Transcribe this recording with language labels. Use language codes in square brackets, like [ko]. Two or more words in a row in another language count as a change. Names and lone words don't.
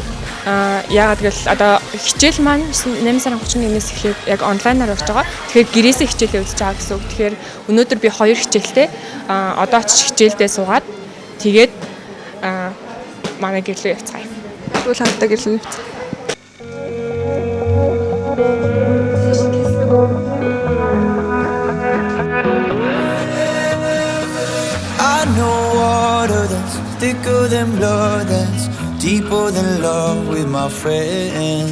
[mn] Яагаад гэвэл одоо хичээл маань 8 сарын 31-ээс эхлээд яг онлайнаар болж байгаа. Тэгэхээр гэрээсээ хичээлээ үзэж байгаа гэсэн үг. Тэгэхээр өнөөдөр би 2 хичээлтэй одоо ч хичээлдээ суугаад тэгээд манай гэрлөө явцгаая. Тэгвэл хамтдаа гэрлээ явцгаая. [en] I know water that's thicker than blood, that's deeper than love with my friends.